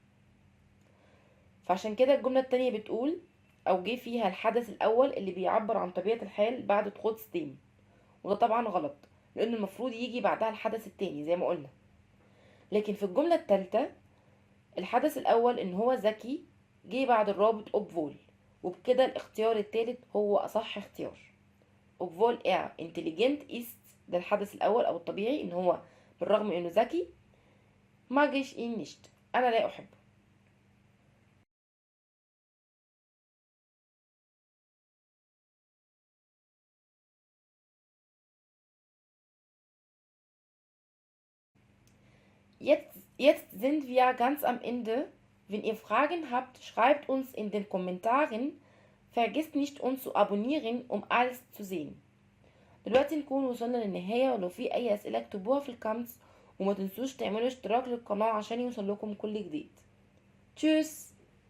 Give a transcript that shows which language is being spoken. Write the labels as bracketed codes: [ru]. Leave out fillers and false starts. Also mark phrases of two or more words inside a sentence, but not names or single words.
[ar] فعشان كده الجملة التانية بتقول أو جه فيها الحدث الأول اللي بيعبر عن طبيعة الحال بعد دخول ستيم، وده طبعا غلط لأن المفروض يجي بعدها الحدث التاني زي ما قلنا. لكن في الجملة التالتة الحدث الأول إن هو ذكي جه بعد الرابط obwohl، وبكده الاختيار التالت هو أصح اختيار. [de] obwohl intelligent ist [ar] ده الحدث الأول أو الطبيعي إن هو بالرغم من إنه ذكي [de] mag ich ihn nicht [ar] أنا لا أحبه. [de] Jetzt sind wir ganz am Ende. Wenn ihr Fragen habt, schreibt uns in den Kommentaren. Vergisst nicht uns zu abonnieren, um alles zu sehen. [ar] دلوقتي نكون وصلنا للنهاية، ولو في أي أسئلة اكتبوها في الكومنتس وما تنسوش تعملوا اشتراك للقناة عشان يوصل لكم كل جديد. تشوس.